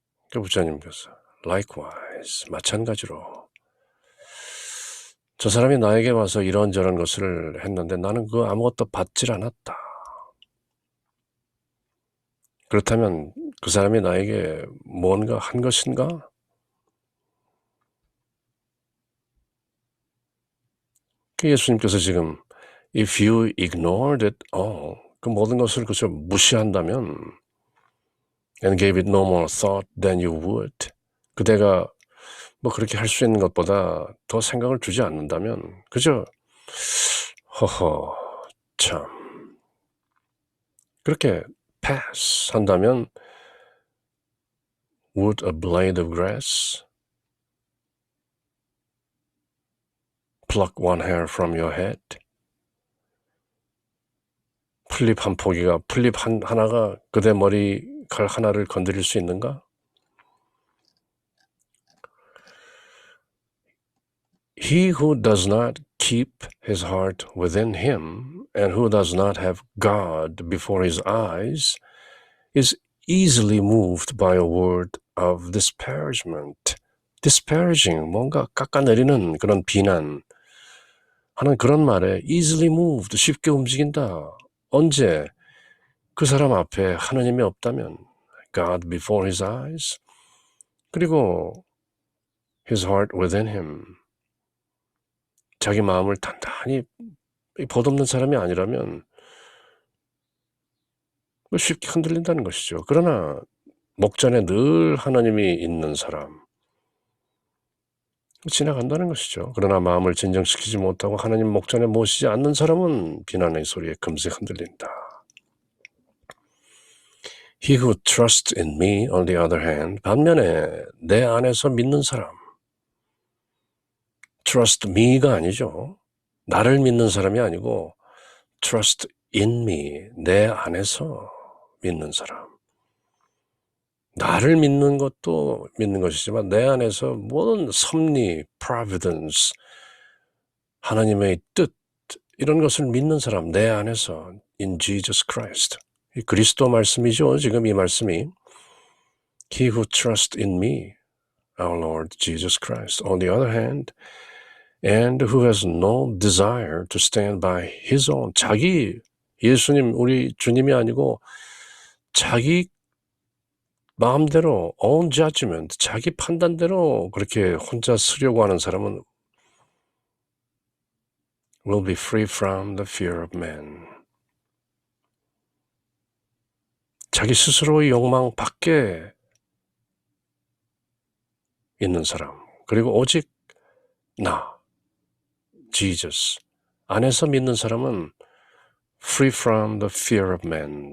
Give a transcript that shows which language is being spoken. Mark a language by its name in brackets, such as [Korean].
[Korean] 그 부처님께서 likewise 마찬가지로 저 사람이 나에게 와서 이런저런 것을 했는데 나는 그거 아무것도 받질 않았다. 그렇다면 그 사람이 나에게 뭔가 한 것인가? 그 예수님께서 지금 [English] if you ignored it all, [Korean] 그 모든 것을 그저 무시한다면 [English] and gave it no more thought than you would, [Korean] 그대가 뭐 그렇게 할 수 있는 것보다 더 생각을 주지 않는다면 그저 허허 참 그렇게 pass 한다면 [English] would a blade of grass pluck one hair from your head? [Korean] 풀잎 한 포기가 풀잎 하나가 그대 머리칼 하나를 건드릴 수 있는가? [English] He who does not keep his heart within him and who does not have God before his eyes is easily moved by a word of disparagement. [Korean] disparaging, 뭔가 깎아내리는 그런 비난 하는 그런 말에 [English] easily moved, [Korean] 쉽게 움직인다. 언제? 그 사람 앞에 하나님이 없다면 [English] God before his eyes [Korean] 그리고 [English] his heart within him [Korean] 자기 마음을 단단히 버릇없는 사람이 아니라면 쉽게 흔들린다는 것이죠. 그러나 목전에 늘 하나님이 있는 사람, 지나간다는 것이죠. 그러나 마음을 진정시키지 못하고 하나님 목전에 모시지 않는 사람은 비난의 소리에 금세 흔들린다. [English] He who trusts in me, on the other hand, [Korean] 반면에 내 안에서 믿는 사람, [English] trust me가 아니죠. [Korean] 나를 믿는 사람이 아니고 [English] trust in me, [Korean] 내 안에서 믿는 사람. 나를 믿는 것도 믿는 것이지만 내 안에서 모든 섭리, providence, 하나님의 뜻, 이런 것을 믿는 사람, 내 안에서 [English] in Jesus Christ. [Korean] 이 그리스도 말씀이죠. [English] 지금 이 말씀이 He who trusts in me, our Lord Jesus Christ, on the other hand, and who has no desire to stand by his own, [Korean] 자기, 예수님, 우리 주님이 아니고 자기 마음대로 [English] own judgment, [Korean] 자기 판단대로 그렇게 혼자 쓰려고 하는 사람은 [English] will be free from the fear of man. [Korean] 자기 스스로의 욕망 밖에 있는 사람, 그리고 오직 나, Jesus, 안에서 믿는 사람은 [English] free from the fear of man.